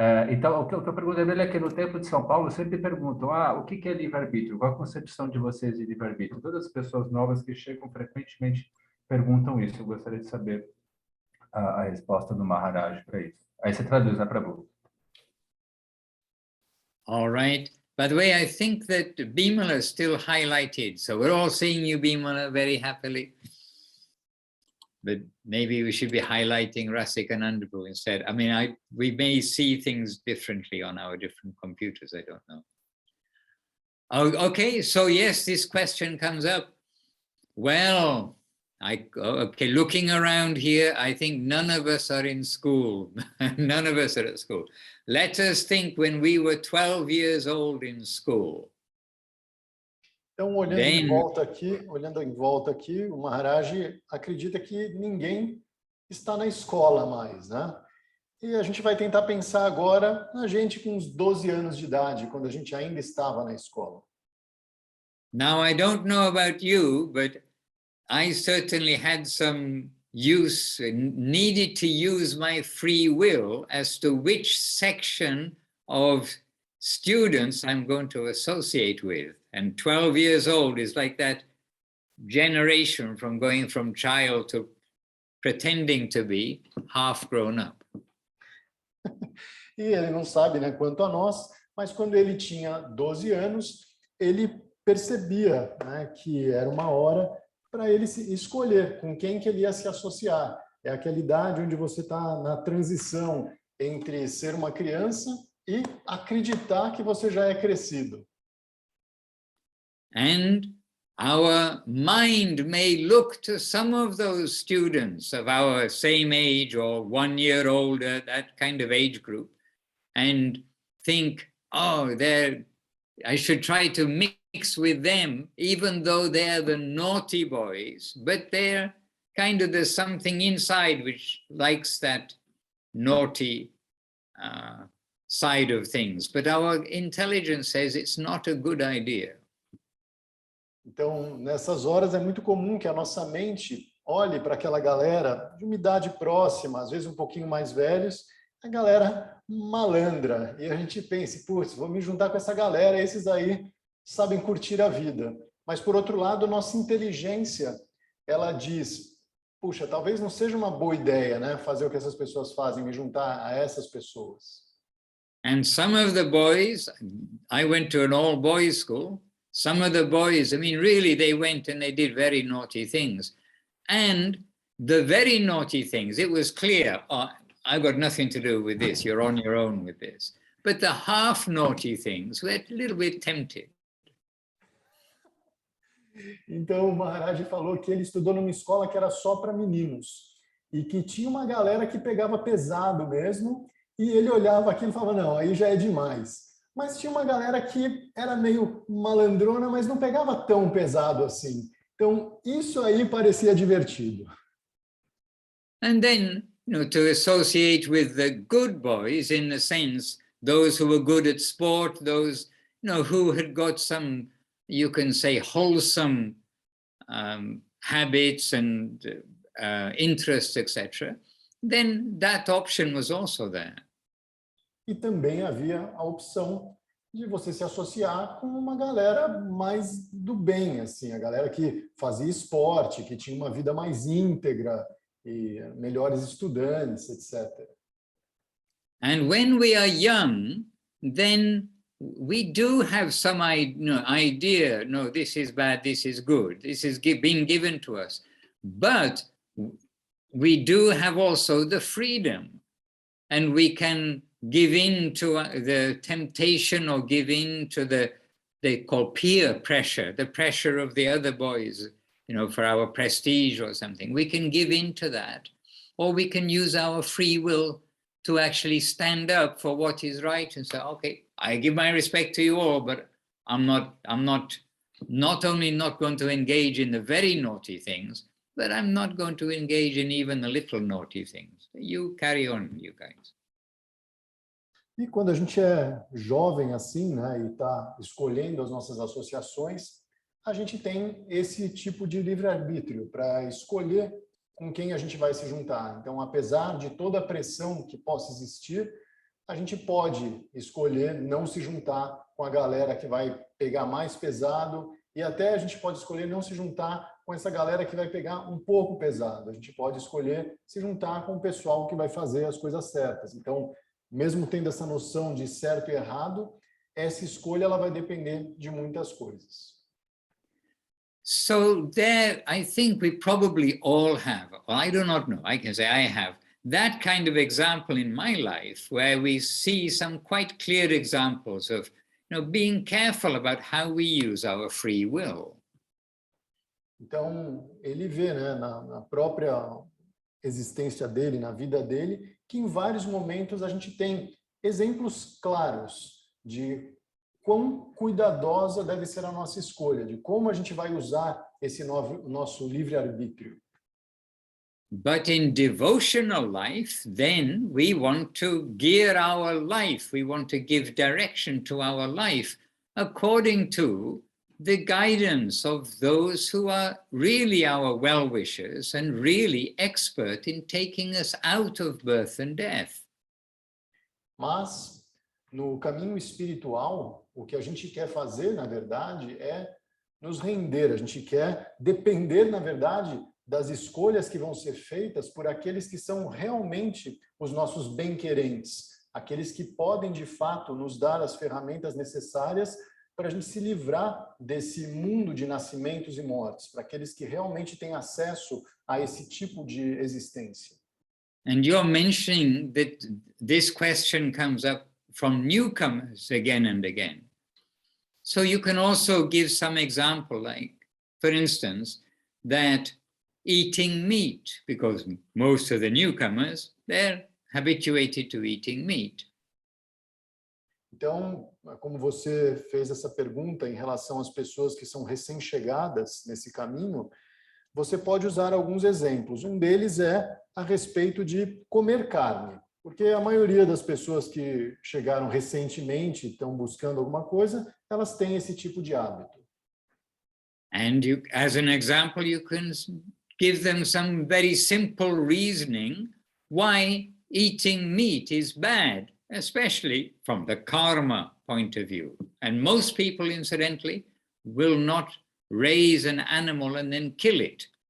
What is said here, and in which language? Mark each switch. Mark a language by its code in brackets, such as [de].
[pt] Então, o que eu perguntei dele é que no Templo de São Paulo sempre perguntam, o que é livre-arbítrio? Qual a concepção de vocês de livre-arbítrio? Todas as pessoas novas que chegam frequentemente perguntam isso. Eu gostaria de saber a resposta do Maharaj para isso. Aí você traduz, né, Prabhu? [en] All right. By the way, I think that Bimala is still highlighted. So we're all seeing you, Bimala, very happily. But maybe we should be highlighting Rasikanandabu instead. I mean, we may see things differently on our different computers. I don't know. Oh, okay, so yes, this question comes up. Well, okay, looking around here, I think none of us are in school. None of us are at school. Let us think when we were 12 years old in school. [pt] Então, olhando em volta aqui, o Maharaj acredita que ninguém está na escola mais, né? E a gente vai tentar pensar agora na gente com uns 12 anos de idade, quando a gente ainda estava na escola. [en] Now, I don't know about you, but I certainly had some use, needed to use my free will as to which section of students I'm going to associate with. And 12 years old is like that generation from going from child to pretending to be half grown up. [pt] E ele não sabe, né, quanto a nós, mas quando ele tinha 12 anos, ele percebia, né, que era uma hora para ele se escolher com quem que ele ia se associar. É aquela idade onde você está na transição entre ser uma criança e acreditar que você já é crescido. [en] And our mind may look to some of those students of our same age or 1 year older, that kind of age group, and think, oh, I should try to mix with them, even though they're the naughty boys, but they're there's something inside which likes that naughty side of things. But our intelligence says it's not a good idea. [pt] Então, nessas horas é muito comum que a nossa mente olhe para aquela galera de uma idade próxima, às vezes um pouquinho mais velhos, a galera malandra. E a gente pensa, putz, vou me juntar com essa galera, esses aí sabem curtir a vida. Mas, por outro lado, nossa inteligência, ela diz, puxa, talvez não seja uma boa ideia, né, fazer o que essas pessoas fazem, me juntar a essas pessoas. [en] And some of the boys, I went to an all-boys school, some of the boys, I mean, really, they went and they did very naughty things. And the very naughty things, it was clear, I've got nothing to do with this, you're on your own with this. But the half naughty things were a little bit tempted. [pt] Então, o Maharaj falou que ele estudou numa escola que era só para meninos e que tinha uma galera que pegava pesado mesmo e ele olhava aquilo e falava, não, aí já é demais. Mas tinha uma galera que era meio malandrona, mas não pegava tão pesado assim. Então, isso aí parecia divertido. [en] And then, to associate with the good boys, in the sense, those who were good at sport, those, who had got some, you can say, wholesome habits and interests, etc., then that option was also there. [pt] E também havia a opção de você se associar com uma galera mais do bem, assim, a galera que fazia esporte, que tinha uma vida mais íntegra, e melhores estudantes, etc. [en] And when we are young, then we do have some idea, no, this is bad, this is good, this is being given to us. But we do have also the freedom, and we can give in to the temptation or give in to they call peer pressure, the pressure of the other boys, for our prestige or something. We can give in to that, or we can use our free will to actually stand up for what is right and say, okay, I give my respect to you all, but I'm not only not going to engage in the very naughty things, but I'm not going to engage in even the little naughty things. You carry on, you guys. [pt] E quando a gente é jovem assim, né, e está escolhendo as nossas associações, a gente tem esse tipo de livre-arbítrio para escolher com quem a gente vai se juntar. Então, apesar de toda a pressão que possa existir, a gente pode escolher não se juntar com a galera que vai pegar mais pesado e até a gente pode escolher não se juntar com essa galera que vai pegar um pouco pesado. A gente pode escolher se juntar com o pessoal que vai fazer as coisas certas. Então, mesmo tendo essa noção de certo e errado, essa escolha ela vai depender de muitas coisas. [en] So there, I think we probably all have, or I do not know, I can say I have, that kind of example in my life where we see some quite clear examples of, being careful about how we use our free will. [pt] Então, ele vê, né, na própria existência dele, na vida dele, que em vários momentos a gente tem exemplos claros de quão cuidadosa deve ser a nossa escolha, de como a gente vai usar esse nosso livre-arbítrio. [en] But in devotional life, then we want to gear our life, we want to give direction to our life according to the guidance of those who are really our well-wishers and really expert in taking us out of birth and death. [pt] Mas, no caminho espiritual, o que a gente quer fazer, na verdade, é nos render. A gente quer depender, na verdade, das escolhas que vão ser feitas por aqueles que são realmente os nossos bem-querentes, aqueles que podem, de fato, nos dar as ferramentas necessárias para a gente se livrar desse mundo de nascimentos e mortes, para aqueles que realmente têm acesso a esse tipo de existência. [en] And you're mentioning that this question comes up from newcomers again and again. So you can also give some example, like, for instance, that eating meat, because most of the newcomers, they're habituated to eating meat. [pt] Então, como você fez essa pergunta em relação às pessoas que são recém-chegadas nesse caminho, você pode usar alguns exemplos. Um deles é a respeito de comer carne, porque a maioria das pessoas que chegaram recentemente, estão buscando alguma coisa, elas têm esse tipo de hábito. [en] And you, as an example, you can give them some very simple reasoning why eating meat is bad, especially from the karma point of view. And most people, incidentally, will not raise an animal and then kill it.